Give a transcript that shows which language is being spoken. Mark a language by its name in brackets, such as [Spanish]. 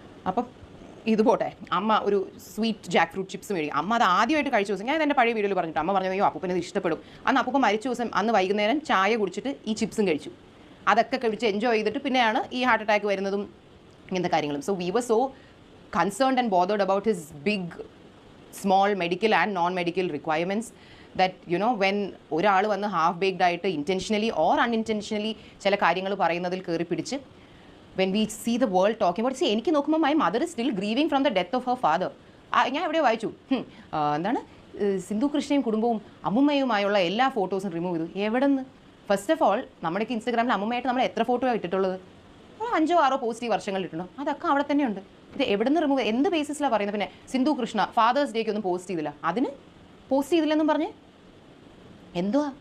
[Malayalam] അപ്പം ഇത് പോട്ടെ, അമ്മ ഒരു സ്വീറ്റ് ജാക്ക് ഫ്രൂട്ട് ചിപ്സ് മേടിക്കും. അമ്മ അത് ആദ്യമായിട്ട് കഴിച്ച ദിവസം ഞാൻ എൻ്റെ പഴയ വീഡിയോയിൽ പറഞ്ഞിട്ട് അമ്മ പറഞ്ഞു അയ്യോ അപ്പൂപ്പനെ ഇത് ഇഷ്ടപ്പെടും. അന്ന് അപ്പൂപ്പ മരിച്ച ദിവസം അന്ന് വൈകുന്നേരം ചായ കുടിച്ചിട്ട് ഈ ചിപ്സും കഴിച്ചു. അതൊക്കെ കഴിച്ച് എൻജോയ് ചെയ്തിട്ട് പിന്നെയാണ് ഈ ഹാർട്ട് അറ്റാക്ക് വരുന്നതും ഇങ്ങനത്തെ കാര്യങ്ങളും. [English] So we were so concerned and bothered about his big, small medical and non-medical requirements. That, you know, when [Malayalam] ഒരാൾ വന്ന് ഹാഫ് ബേക്ഡ് ആയിട്ട് ഇൻറ്റൻഷനലി ഓർ അൺഇൻറ്റൻഷനലി ചില കാര്യങ്ങൾ പറയുന്നതിൽ കയറി പിടിച്ച് [English] when we see the world talking about, see, [Malayalam] എനിക്ക് നോക്കുമ്പോൾ [English] my mother is still grieving from the death of her father. [Malayalam] ഞാൻ എവിടെയോ വായിച്ചു, എന്താണ് സിന്ധു കൃഷ്ണയും കുടുംബവും അമ്മുമ്മയുമായുള്ള എല്ലാ ഫോട്ടോസും റിമൂവ് ചെയ്തു. എവിടെ നിന്ന്? [English] first of all, [Malayalam] നമ്മുടെയൊക്കെ ഇൻസ്റ്റാഗ്രാമിൽ അമ്മുമ്മയായിട്ട് നമ്മൾ എത്ര ഫോട്ടോ ഇട്ടിട്ടുള്ളത്? 5-6 പോസിറ്റീവ് വർഷങ്ങളിൽ ഇട്ടിട്ടുണ്ടോ? അതൊക്കെ അവിടെ തന്നെയുണ്ട്. ഇത് എവിടെ നിന്ന് റിമൂവ്, എന്ത് ബേസിസിലാണ് പറയുന്നത്? പിന്നെ സിന്ധു കൃഷ്ണ ഫാദേഴ്സ് ഡേക്ക് ഒന്നും പോസ്റ്റ് ചെയ്തില്ല, അതിന് പോസ്റ്റ് ചെയ്തില്ലെന്നും പറഞ്ഞ് എന്തുവാ?